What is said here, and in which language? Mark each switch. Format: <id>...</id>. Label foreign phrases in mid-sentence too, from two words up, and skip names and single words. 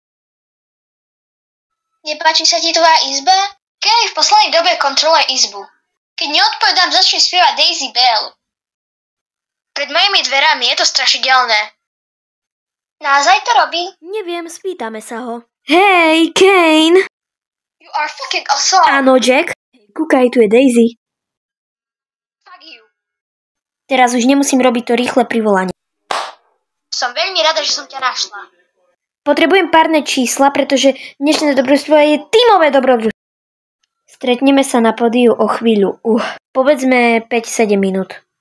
<sk>Nepáči sa ti tvoja izba? Kane v poslednej dobe kontroluje izbu. Keď neodpovedám, začne spievať Daisy Bell. Pred mojimi dverami je to strašidelné. Naozaj to robí? Neviem, spýtame sa ho. Hej, Kane!</sk> <en>You are fucking awesome.</en> <sk>Áno, Jack. Kúkaj, tu je Daisy.</sk> <en>Fuck you.</en> <sk>Teraz už nemusím robiť to rýchle privolanie. Som veľmi rada, že som ťa našla. Potrebujem párne čísla, pretože dnešné dobrodružstvo je tímové dobrodružstvo. Stretneme sa na pódiu o chvíľu. Povedzme 5-7 minút.</sk>